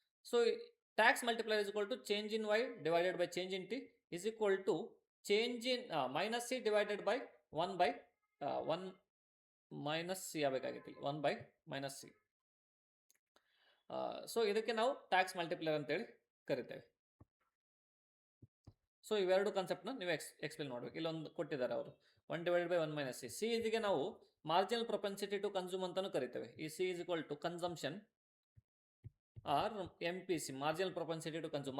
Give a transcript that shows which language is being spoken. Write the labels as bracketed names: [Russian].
[English] so tax multiplier is equal to change in Y divided by change in T is equal to change in minus C divided by 1 minus C [Kannada] ಆಗಬೇಕಾಗಿತ್ತು, [English] 1 by minus C. [Kannada] So ಇದಕ್ಕೆ ನಾವು tax multiplier ಅಂತೇಳಿ ಕರಿತೇವೆ. So ಇವೆರಡು ಕಾನ್ಸೆಪ್ಟ್ನ ನೀವು explain ಮಾಡಬೇಕು. ಇಲ್ಲೊಂದು ಕೊಟ್ಟಿದ್ದಾರೆ ಅವರು, [English] 1 divided by 1 minus c. [Kannada] C ಇದಕ್ಕೆ ನಾವು ಮಾರ್ಜಿನಲ್ ಪ್ರೊಪೆನ್ಸಿಟಿ ಟು ಕನ್ಸ್ಯೂಮ್ ಅಂತಲೂ ಕರಿತೇವೆ. ಈ [English] C is equal to consumption or M P C, marginal propensity to consume.